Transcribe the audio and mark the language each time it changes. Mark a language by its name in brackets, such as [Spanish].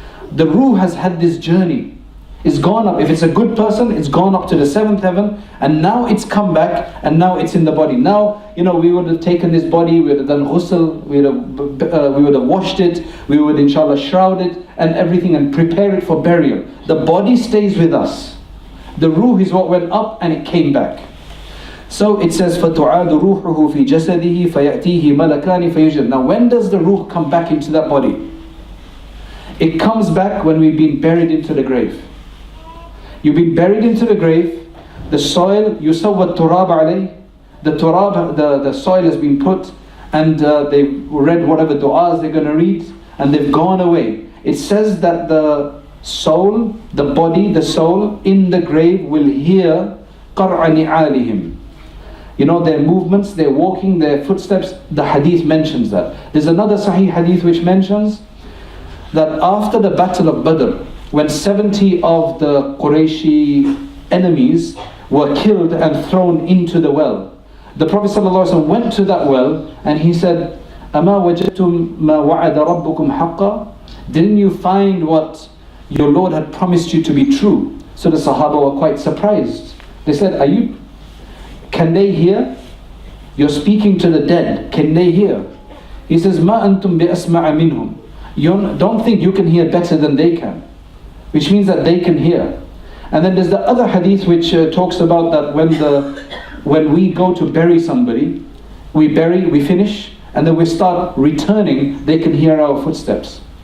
[English] The ruh has had this journey. It's gone up. If it's a good person, it's gone up to the 7th heaven, and now it's come back, and now it's in the body. Now, we would have taken this body, we would have done ghusl, we would have washed it, we would inshallah shroud it and everything and prepare it for burial. The body stays with us. The ruh is what went up and it came back. So it says, [Arabic] فَتُعَادُ رُوحُهُ فِي جَسَدِهِ فَيَأْتِيهِ مَلَكَانِ فَيُجْرِ. [English] Now when does the ruh come back into that body? It comes back when we've been buried into the grave. You've been buried into the grave, the soil, [Arabic] يُسَوَّ التُّرَابَ عَلَيْهِ. [English] The soil has been put, and they've read whatever du'as they're going to read, and they've gone away. It says that the soul, the body, the soul in the grave will hear [Arabic] قَرْعَ نِعَالِهِمْ. [English] You know, their movements, their walking, their footsteps, the hadith mentions that. There's another Sahih hadith which mentions that after the Battle of Badr, when 70 of the Qurayshi enemies were killed and thrown into the well, the Prophet ﷺ went to that well and he said, [Arabic] أَمَا وَجَدْتُمْ مَا وَعَدَ رَبُّكُمْ حَقًّا? [English] Didn't you find what your Lord had promised you to be true? So the Sahaba were quite surprised. They said, can they hear? You're speaking to the dead. Can they hear? He says, [Arabic] مَا أَنْتُمْ بِأَسْمَعَ مِنْهُمْ. [English] You don't think you can hear better than they can. Which means that they can hear. And then there's the other hadith which talks about that when we go to bury somebody, we finish, and then we start returning, they can hear our footsteps.